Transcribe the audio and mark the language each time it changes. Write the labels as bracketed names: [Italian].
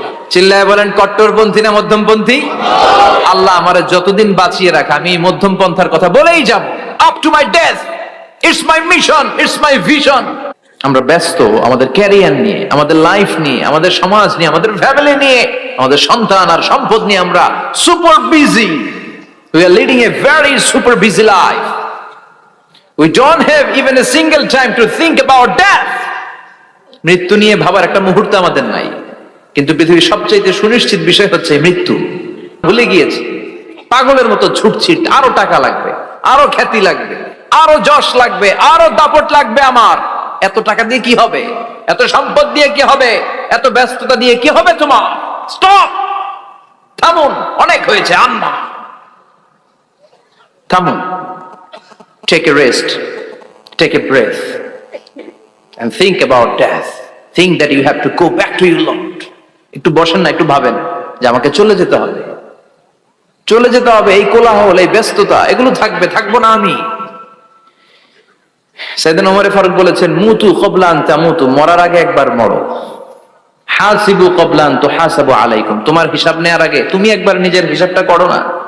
[Bangla] চিল্লায় বলেন, কট্টরপন্থী না মধ্যমপন্থী? আল্লাহ আমারে যতদিন বাঁচিয়ে রাখা, আমি মধ্যম পন্থার কথা বলেই যাব, [English] Up to my death. It's my mission, it's my vision. [Bangla] আমরা ব্যস্ত আমাদের ক্যারিয়ার নিয়ে, আমাদের লাইফ নিয়ে, আমাদের সমাজ নিয়ে, আমাদের ফ্যামিলি নিয়ে, আমাদের সন্তান আর সম্পদ নিয়ে আমরা super busy. [English] We are leading a very super busy life. We don't have even a single time to think about death. [Bangla] মৃত্যু নিয়ে ভাবার একটা মুহূর্ত আমাদের নাই, কিন্তু পৃথিবীর সবচেয়ে সুনিশ্চিত বিষয় হচ্ছে মৃত্যু। ভুলে গিয়েছি, পাগলের মতো ছুটছি, আরো টাকা লাগবে, আরো খ্যাতি লাগবে, আরো যশ লাগবে, আরো দাপট লাগবে আমার। এত টাকা দিয়ে কি হবে? এত সম্পদ দিয়ে কি হবে? এত ব্যস্ততা দিয়ে কি হবে তোমার? স্টপ, থামুন, অনেক হয়েছে, আম্মা থামুন। [English] Take a rest, take a breath, and think about death. Think that you have to go back to your Lord. [Bangla] একটু বসেন না, একটু ভাবেন যে আমাকে চলে যেতে হবে, চলে যেতে হবে। এই কোলাহল, এই ব্যস্ততা, এগুলো থাকবে, থাকবো না আমি। সাইয়েদনা ওমর ফারুক বলেছেন, [Arabic] মুতু ক্বাবলা আন তামুতু, [Bangla] মরার আগে একবার মরো। [Arabic] হাসিবু ক্বাবলা আন তুহাসাবু আলাইকুম, [Bangla] তোমার হিসাব নেওয়ার আগে তুমি একবার নিজের হিসাবটা করো না।